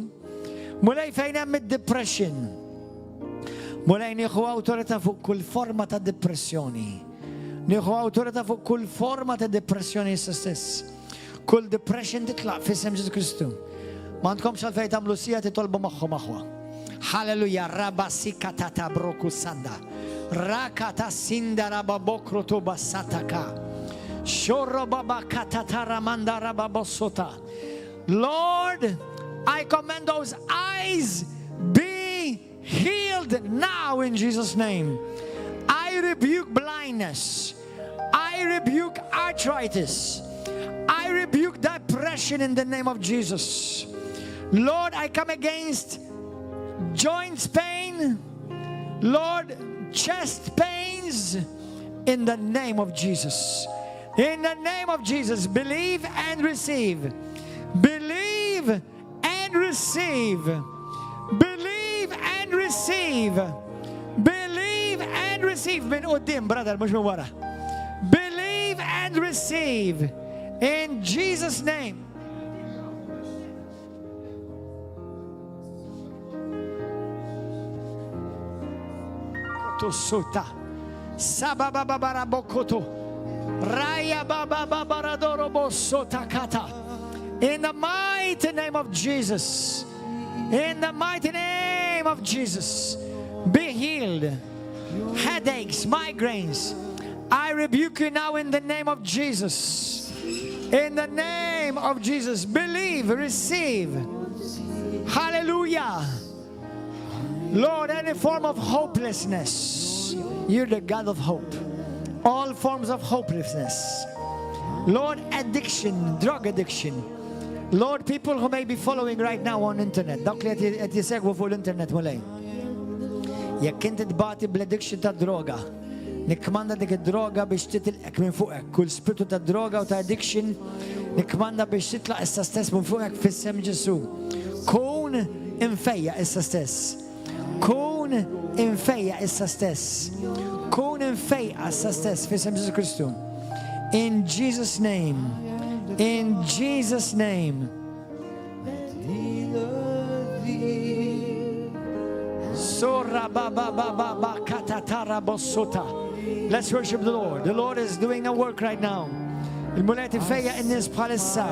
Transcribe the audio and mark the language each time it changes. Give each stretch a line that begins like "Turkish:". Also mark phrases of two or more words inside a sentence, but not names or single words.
Maltese: Mulej fejn hemm id-depression. Mulej nieħu awtorità fuq kull forma ta' depressjoni. Nieħu awtorità fuq kull forma ta' depressjoni issa stess. Kull depression titlaq f'isem Ġesu Kristu. Ma għandkomx għalfejn tagħmlu sija titolbu magħhom aħwa. Halleluja, rabasika ta' broku sanda. Rakata sinda rababokru tu basataka. Shorro baba katatara manda rababosota.
English: Lord, I command those eyes be healed now in Jesus' name. I rebuke blindness. I rebuke arthritis. I rebuke depression in the name of Jesus. Lord, I come against joints pain. Lord, chest pains in the name of Jesus. In the name of Jesus, believe and receive. Believe and receive. Believe and receive. Believe and receive.
Maltese: Min qudiem, brother, mhux min wara.
English: Believe and receive. In Jesus' name. Tosuta. Sabababarabokoto. Raya bababaradoro bosota kata. In the mighty name of Jesus. In the mighty name of Jesus. Be healed. Headaches, migraines. I rebuke you now in the name of Jesus. In the name of Jesus. Believe, receive. Hallelujah. Lord, any form of hopelessness, you're the God of hope. All forms of hopelessness. Lord, addiction, drug addiction. Lord, people who may be following right now on internet.
Maltese: Dawk li qed jisegwu fuq l-internet mulej. Jekk inti tbati bl-addiction ta' droga, nikmanda dik id-droga biex titilqek minn fuqek. Kull spiritu ta' droga u ta' addiction, nikmanda biex titlaq issa stess minn fuqek fis-sem Ġesu. Kun infejja issa stess. Kun infejja issa stess. Kun infejja issa stess fis-sem Ġesu Kristu.
English: In Jesus' name. In Jesus' name. Let's worship the Lord. The Lord is doing a work right now.
Maltese: Il-muleti feja
English: in this palissa.